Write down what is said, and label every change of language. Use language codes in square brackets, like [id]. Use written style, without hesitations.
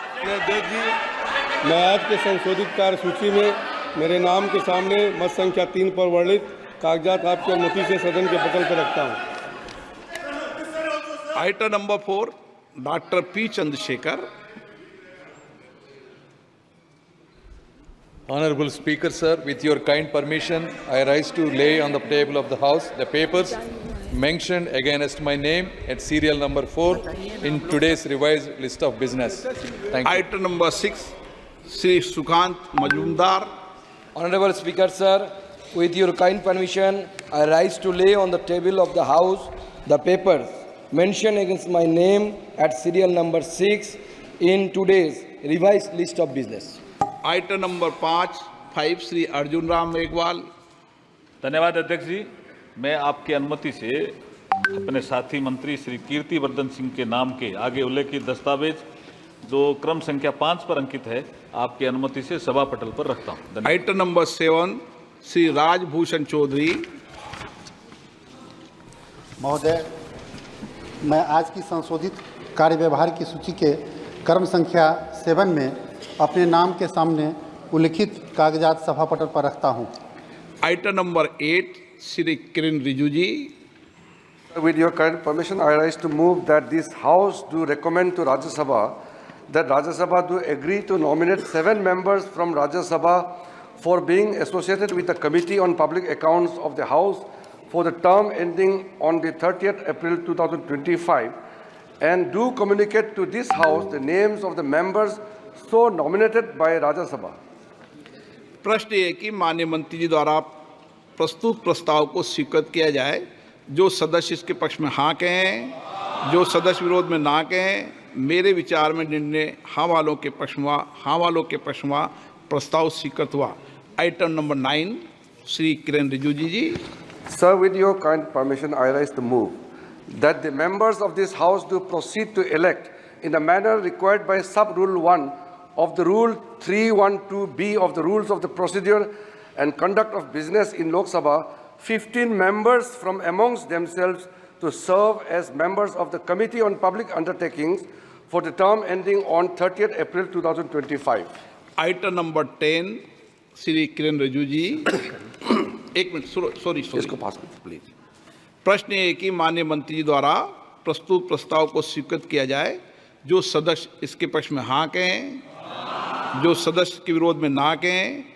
[hi] अध्यक्ष जी, मैं आज के संशोधित कार्यसूची में मेरे नाम के सामने मत संख्या 3 पर वर्णित कागजात आपकी अनुमति से सदन के पटल पर रखता हूं। Item number 4 doctor P Chandrashekhar. [en] Honorable Speaker, sir, with your kind permission, I rise to lay on the table of the House the papers mentioned against my name at serial number 4 in today's revised list of business. Thank you. [hi] Item number 6 Shri Sukanta Majumdar. [en] Honorable Speaker, sir, with your kind permission, I rise to lay on the table of the House the papers mentioned against my name at serial number 6 in today's revised list of business. [hi] Item number 5 Shri Arjun Ram Meghwal. धन्यवाद अध्यक्ष जी। मैं आपकी अनुमति से अपने साथी मंत्री श्री कीर्तिवर्धन सिंह के नाम के आगे उल्लेखित दस्तावेज जो क्रम संख्या 5 पर अंकित है आपकी अनुमति से सभा पटल पर रखता हूं। Item number 7 Shri Rajbhushan Chaudhary. महोदय, मैं आज की संशोधित कार्य व्यवहार की सूची के क्रम संख्या 7 में अपने नाम के सामने उल्लिखित कागजात सभा पटल पर रखता हूं। Item number 8 Shri Kiran Rijiju ji. [en] With your kind permission, I rise to move that this House do recommend to Rajya Sabha that Rajya Sabha do agree to nominate 7 members from Rajya Sabha for being associated with the Committee on Public Accounts of the House for the term ending on the 30th April 2025 and do communicate to this House the names of the members so nominated by Rajya Sabha. [hi] प्रश्न ये कि माननीय मंत्री जी द्वारा प्रस्तुत प्रस्ताव को स्वीकृत किया जाए। जो सदस्य इसके पक्ष में हाँ कहें, जो सदस्य विरोध में ना कहें। मेरे विचार में निर्णय हाँ वालों के पक्ष में, हाँ वालों के पक्ष में प्रस्ताव स्वीकृत हुआ। Item number 9 Shri Kiran Rijiju ji. [en] Sir, with your kind permission, I rise to move that the members of this House do proceed to elect in the manner required by Sub-Rule 1 of the Rule 312B of the Rules of the Procedure and Conduct of Business in Lok Sabha 15 members from amongst themselves to serve as members of the Committee on Public Undertakings for the term ending on 30th April 2025. [hi] Item number 10 Shri Kiran Rijiju जी। एक minute, sorry इसको पास करो please. प्रश्न ये कि माननीय मंत्री जी द्वारा प्रस्तुत प्रस्ताव को स्वीकृत किया जाए। जो सदस्य इसके पक्ष में हाँ कहें, जो सदस्य के विरोध में ना कहें।